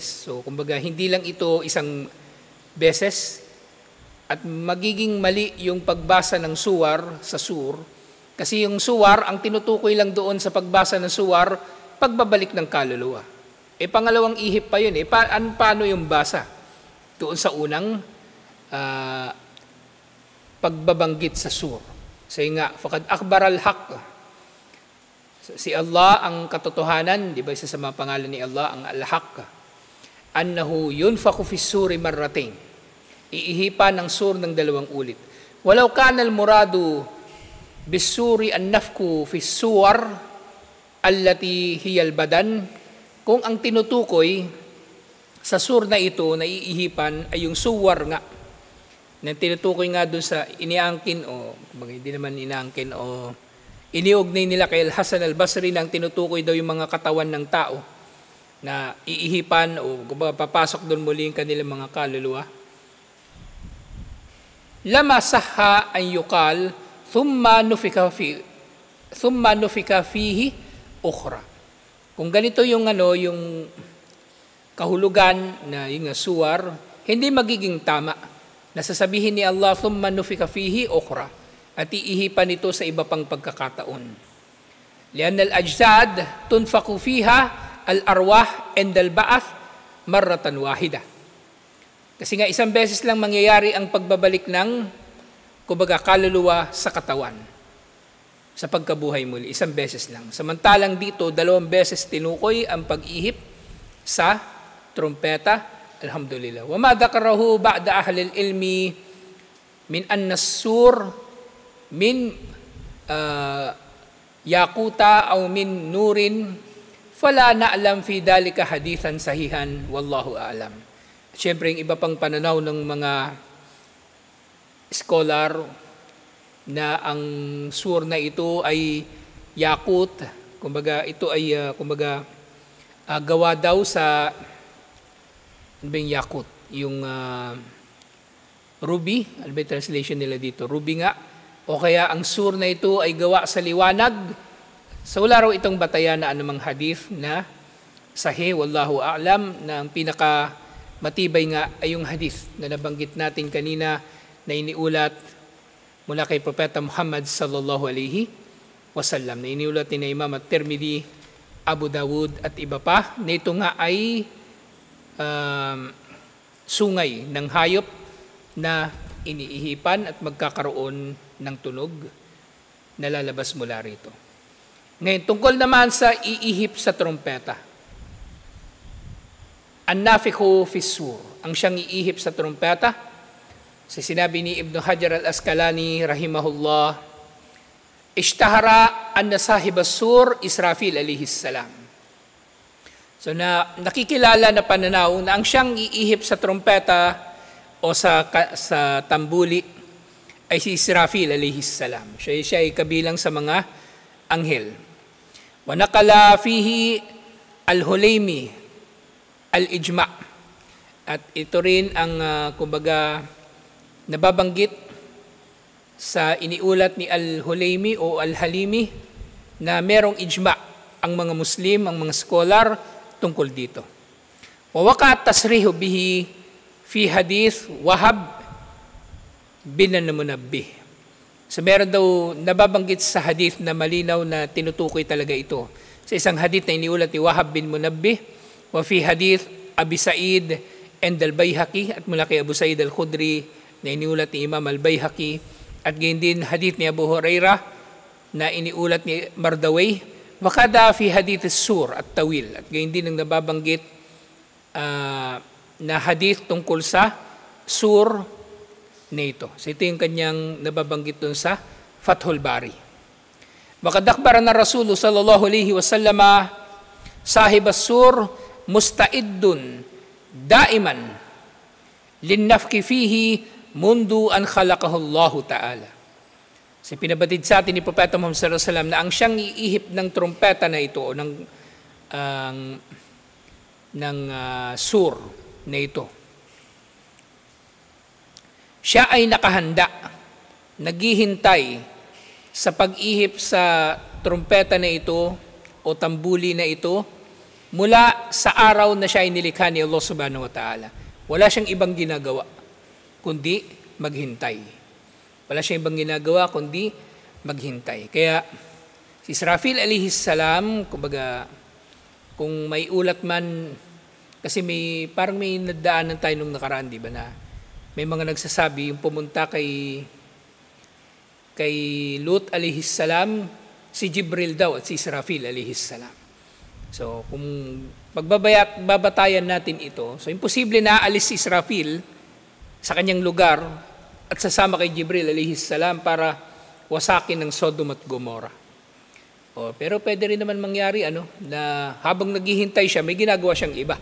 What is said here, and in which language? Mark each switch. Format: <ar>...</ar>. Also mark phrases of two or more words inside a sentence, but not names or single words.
<tl>So kumbaga, hindi lang ito isang beses at magiging mali yung pagbasa ng suwar sa sur kasi yung suwar, ang tinutukoy lang doon sa pagbasa ng suwar, pagbabalik ng kaluluwa. Pangalawang ihip pa yun. Paano yung basa? Doon sa unang pagbabanggit sa sur. Say nga,</tl> <ar>فقد أكبر الحق.</ar> <tl>Si Allah ang katotohanan, di ba isa sa mga pangalan ni Allah, ang al-haq.</tl> <ar>أنه ينفخ في الصور مرتين.</ar> <tl>Iihipan ng sur ng 2 ulit.</tl> <ar>ولو كان المراد بالصور النفخ في الصور التي هي البدن,</ar> <tl>kung ang tinutukoy sa sur na ito na iihipan ay yung suwar nga, na tinutukoy nga doon sa iniangkin o hindi naman inaangkin o iniugnay nila kay Al-Hasan al-Basri na ang tinutukoy daw yung mga katawan ng tao na iihipan o papasok doon muli yung kanilang mga kaluluwa.</tl> <ar>لما صح أن يقال ثم نفخ فيه أخرى.</ar> <tl>Kung ganito yung yung kahulugan na yung suwar, hindi magiging tama. Nasasabihin ni Allah,</tl> <ar>ثم نفخ فيه أخرى,</ar> <tl>at iihipan ito sa iba pang pagkakataon.</tl> <ar>لأن الأجساد تنفخ فيها الأرواح عند البعث مرة واحدة.</ar> <tl>Kasi nga isang beses lang mangyayari ang pagbabalik ng kaluluwa sa katawan sa pagkabuhay muli. Isang beses lang. Samantalang dito, 2 beses tinukoy ang pag-ihip sa trumpeta.</tl> <ar>الحمد لله. وما ذكره بعض أهل العلم من أن الصور من ياقوت أو من نور فلا نعلم في ذلك حديثا صحيحا والله أعلم.</ar> <tl>Siyempre, yung iba pang pananaw ng mga scholar na ang sur na ito ay yakut, kumbaga ito ay gawa daw sa yakut, yung ruby, ano ba yung translation nila dito? Ruby nga, o kaya ang sur na ito ay gawa sa liwanag. So wala raw itong batayan na anumang hadith na sahih,</tl> <ar>والله أعلم,</ar> <tl>na ang pinaka matibay nga ay yung hadith na nabanggit natin kanina na iniulat mula kay Propeta Muhammad</tl> <ar>صلى الله عليه وسلم,</ar> <tl>na iniulat ni Imam at-Tirmidhi, Abu Dawud at iba pa, na ito nga ay sungay ng hayop na iniihipan at magkakaroon ng tunog na lalabas mula rito. Ngayon, tungkol naman sa iihip sa trompeta,</tl> <ar>النافخ في الصور,</ar> <tl>ang siyang iihip sa trompeta, sa sinabi ni Ibn Hajar al-Asqalani rahimahullah,</tl> <ar>اشتهر أن صاحب الصور إسرافيل عليه السلام.</ar> <tl>So nakikilala na pananaw na ang siyang iihip sa trompeta o sa tambuli ay si Israfil</tl> <ar>عليه السلام.</ar> <tl>Siya ay kabilang sa mga anghel.</tl> <ar>ونقل فيه الحليمي الإجماع'.</ar> <tl>At ito rin ang nababanggit sa iniulat ni al-Hulaymi o al-Halimi na merong ijma' ang mga Muslim, ang mga scholar tungkol dito.</tl> <ar>ووقع التصريح به في حديث وهب بن منبه.</ar> <tl>So meron daw nababanggit sa hadith na malinaw na tinutukoy talaga ito. Sa isang hadith na iniulat ni Wahab bin Munabbih,</tl> <ar>وفي حديث أبي سعيد عند البيهقي,</ar> <tl>at mula kay Abu Sa'id al-Khudri na iniulat ni Imam al-Bayhaqi, at gayon din hadith ni Abu Hurairah na iniulat ni Mardawayh,</tl> <ar>وكذا في حديث الصور الطويل,</ar> <tl>at gayon din ang nababanggit na hadith tungkol sa sur na ito. So ito yung kanyang nababanggit dun sa Fathul Bari.</tl> <ar>وقد أخبرنا رسول صلى الله عليه وسلم صاحب الصور مستعد دائما للنفخ فيه منذ أن خلقه الله تعالى.</ar> <tl>So pinabatid sa atin ni Propeta Muhammad</tl> <ar>صلى الله عليه وسلم</ar> <tl>na ang siyang iihip ng trumpeta na ito o ng sur na ito, siya ay nakahanda, naghihintay sa pag-ihip sa trumpeta na ito o tambuli na ito mula sa araw na siya ay nilikha ni Allah</tl> <ar>سبحانه وتعالى.</ar> <tl>Wala siyang ibang ginagawa kundi maghintay. Wala siyang ibang ginagawa kundi maghintay. Kaya si Israfil</tl> <ar>عليه السلام,</ar> <tl>kumbaga, kung may ulat man, kasi parang may nadaanan tayo nung nakaraan, di ba, na may mga nagsasabi, yung pumunta kay Lut</tl> <ar>عليه السلام,</ar> <tl>si Jibril daw at si Israfil</tl> <ar>عليه السلام.</ar> <tl>So, kung babatayan natin ito, so imposible na aalis si Israfil sa kanyang lugar at sasama kay Jibril</tl> <ar>عليه السلام</ar> <tl>para wasakin ng Sodom at Gomorrah. Pero pwede rin naman mangyari na habang naghihintay siya, may ginagawa siyang iba.</tl>